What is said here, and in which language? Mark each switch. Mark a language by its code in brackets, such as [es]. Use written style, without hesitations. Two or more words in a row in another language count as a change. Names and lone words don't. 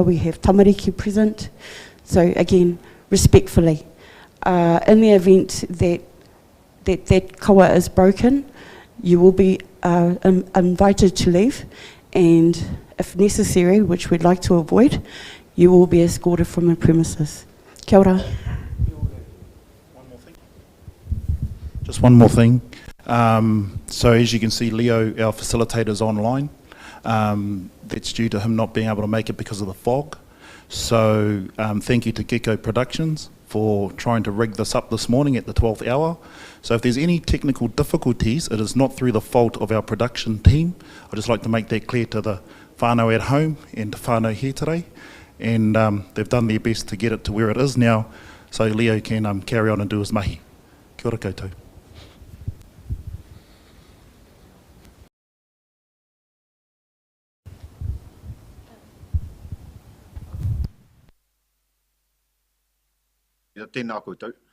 [en] We have tamariki present, so again, respectfully. In the event that kawa is broken, you will be invited to leave, and if necessary, which we'd like to avoid, you will be escorted from the premises. [mi] Kia ora. [en] One more thing. Just one more thing. So as you can see, Leo, our facilitator, is online. That's due to him not being able to make it because of the fog. So thank you to Gecko Productions for trying to rig this up this morning at the 12th hour. So if there's any technical difficulties, it is not through the fault of our production team. I'd just like to make that clear to the whānau at home and to whānau here today. And they've done their best to get it to where it is now, so Leo can carry on and do his mahi. [mi] Kia ora koutou. Tēnā koutou.